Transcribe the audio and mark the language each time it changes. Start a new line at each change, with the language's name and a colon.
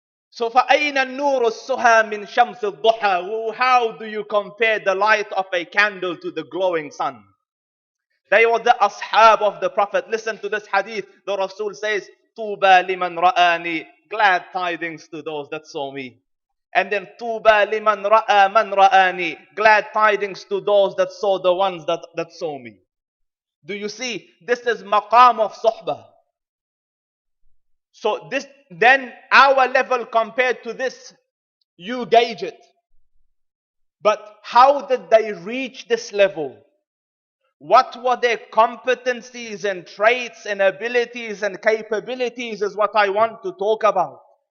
English: So
Arabic: فَأَيْنَ النُّورُ السُّهَى مِنْ شَمْسِ الضُّحَى.
English: How do you compare the light of a candle to the glowing sun? They were the ashab of the Prophet. Listen to this hadith. The Rasul says,
Arabic: طُوبَى لِمَنْ رَآنِي.
English: Glad tidings to those that saw me. And then
Arabic: طُوبَى لِمَنْ رَآ مَنْ رَآنِي.
English: Glad tidings to those that saw the ones that saw me. Do you see? This is maqam of suhbah. So this, then our level compared to this You gauge it. But how did they reach this level? What were their competencies and traits and abilities and capabilities is what I want to talk about.